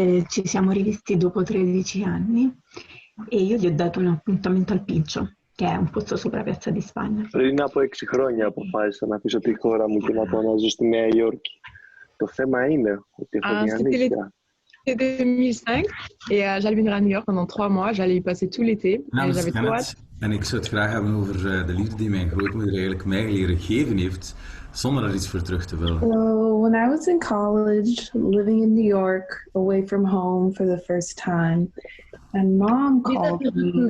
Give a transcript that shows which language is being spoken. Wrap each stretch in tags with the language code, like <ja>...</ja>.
<it>Ci siamo rivisti dopo 13 anni e io gli ho dato un appuntamento al Pincio, che è un posto sopra Piazza di Spagna.</it> <el>Πριν από 6 χρόνια αποφάσισα να αφήσω τη χώρα μου και να πάω να ζω στη Νέα Υόρκη. Το θέμα είναι ότι έχω μια ανήσια.</el> <fr>C'était 2005 et j'allais venir à New York pendant 3 mois. J'allais y passer tout l'été. Et j'avais trop hâte.</fr> <nl>En ik zou het graag hebben over de liefde die mijn grootmoeder eigenlijk mij leren geven heeft, zonder er iets voor terug te willen.</nl> <en>So when I was in college, living in New York, away from home for the first time, and mom called me.</en>